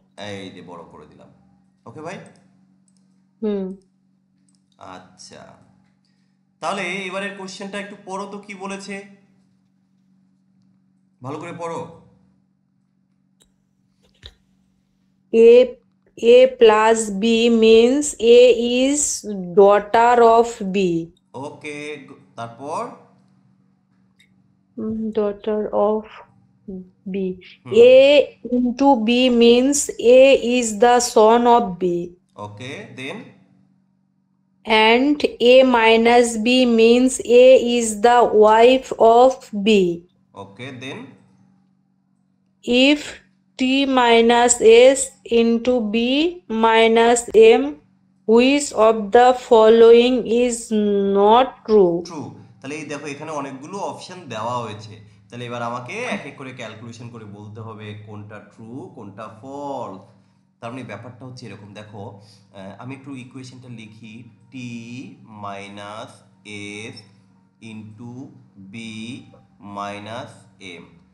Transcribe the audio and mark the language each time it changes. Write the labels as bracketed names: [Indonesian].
[Bangla] এই যে বড় করে দিলাম। ওকে ভাই। হুম। আচ্ছা, তাহলে এবারের কোশ্চেনটা একটু পড়ো তো, কি বলেছে ভালো করে পড়ো। [English] A A plus B means A is daughter of B. [Bangla] ওকে, তারপর [English] Daughter of B. A into B means A is the son of B. Okay then And A minus B means A is the wife of B. Okay then If T minus S into B minus M, which of the following is not true? True. [Bangla] তাহলে এই দেখো এখানে অনেকগুলো option দেওয়া হয়েছে। তাহলে এবার আমাকে এক এক করে ক্যালকুলেশন করে বলতে হবে কোনটা ট্রু কোনটা ফলস। তার মানে ব্যাপারটা হচ্ছে এরকম, দেখো আমি একটু ইকুয়েশনটা লিখি। [English] T minus S into B minus M.